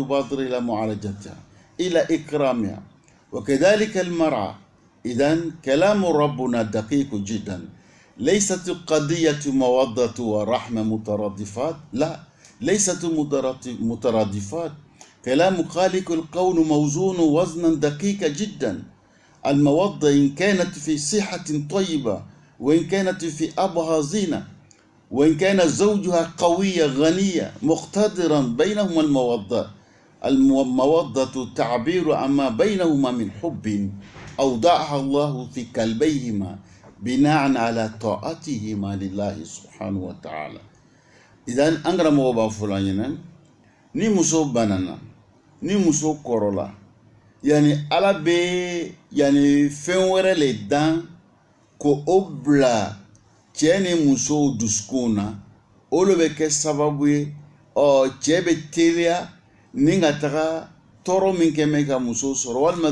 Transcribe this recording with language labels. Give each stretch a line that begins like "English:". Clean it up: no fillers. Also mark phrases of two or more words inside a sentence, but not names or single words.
Arabic: يبادر إلى معالجتها إلى إكرامها وكذلك المرأة إذن كلام ربنا دقيق جدا ليست قضية مودة ورحمة مترادفات لا ليست مترادفات كلام خالق الكون موزون وزنا دقيق جدا المودة إن كانت في صحة طيبة وإن كانت في أبهى زينة وإن كان زوجها قوية غنية مقتدرا بينهما المودة تعبير عما بينهما من حب أوضعها الله في قلبيهما بناء على طاعتهما لله سبحانه وتعالى
Bambara: idan an karamɔgɔ b'a fɔ la ɲɛna ni muso banana ni muso kɔrɔla yani ala bɛ yani fɛn wɛrɛ le dan ko o bila cɛ ni muso dusukun na olu bɛ kɛ sababu ye cɛ bɛ teliya ni ka taga tɔɔrɔ min kɛ mɛ ka muso sɔrɔ walima